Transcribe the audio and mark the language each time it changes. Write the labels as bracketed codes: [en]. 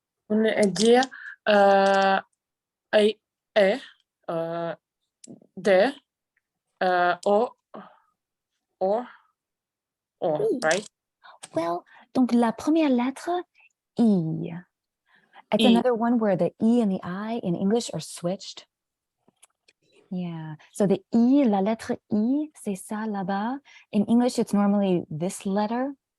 [fr] Une idée, I, E, D, O, O, Oui. [en] right? Well, [fr] donc la première lettre, I. [en] It's another one where the E and the I in English are switched. Yeah. So the I, [fr] la lettre I, c'est ça là-bas. [en] In English, it's normally this letter.